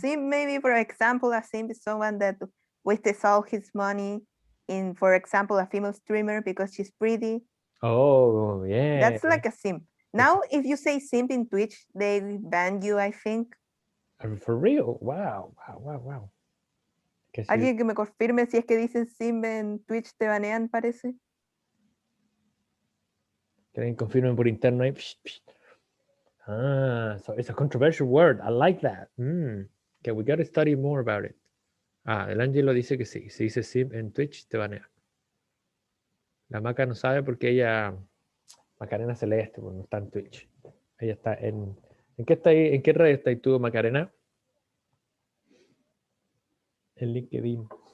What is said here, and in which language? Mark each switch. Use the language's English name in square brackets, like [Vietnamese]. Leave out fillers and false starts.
[English] simp, maybe for example, a simp is someone that wastes all his money in, for example, a female streamer because she's pretty. Oh, yeah. That's like a simp. It's, Now, if you say simp in Twitch, they ban you, I think. for real. Wow. Guess you [Spanish] Alguien que me confirme si es que dicen simp en Twitch te banean, parece. can confirm por interno ahí. [English] So it's a controversial word. I like that. Okay, we got to study more about it. [Spanish] El Angelo dice que sí. Si dice sim en Twitch, te banean. La Maca no sabe porque ella, Macarena Celeste, pues no está en Twitch. Ella está ¿en qué está ahí? ¿En qué red está ahí tú, Macarena? En LinkedIn.